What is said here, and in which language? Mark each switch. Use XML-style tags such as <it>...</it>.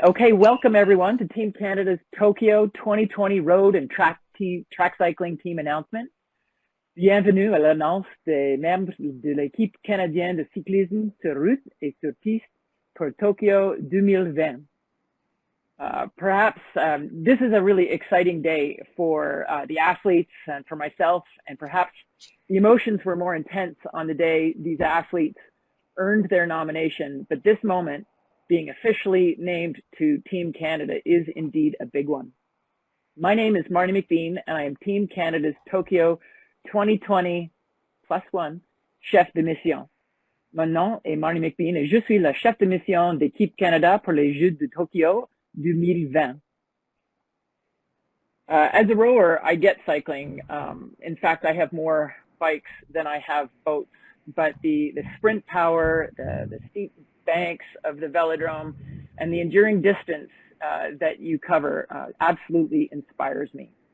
<en>Okay, welcome everyone to Team Canada's Tokyo 2020 Road and Track Cycling Team announcement.</en> <fr>Bienvenue à l'annonce des membres de l'équipe canadienne de cyclisme sur route et sur piste pour Tokyo 2020.</fr> <en>Perhaps this is a really exciting day for the athletes and for myself, and perhaps the emotions were more intense on the day these athletes earned their nomination, but this moment, being officially named to Team Canada, is indeed a big one. My name is Marty Mcbean, and I am Team Canada's Tokyo 2020 +1 chef de mission.</en> <fr>Mon nom est Marty Mcbean et je suis le chef de mission d'équipe Canada pour les Jeux de Tokyo 2020.</fr> <en>As a rower, I get cycling. In fact, I have more bikes than I have boats, but the sprint power, the steep banks of the velodrome, and the enduring distance that you cover absolutely inspires me.</en>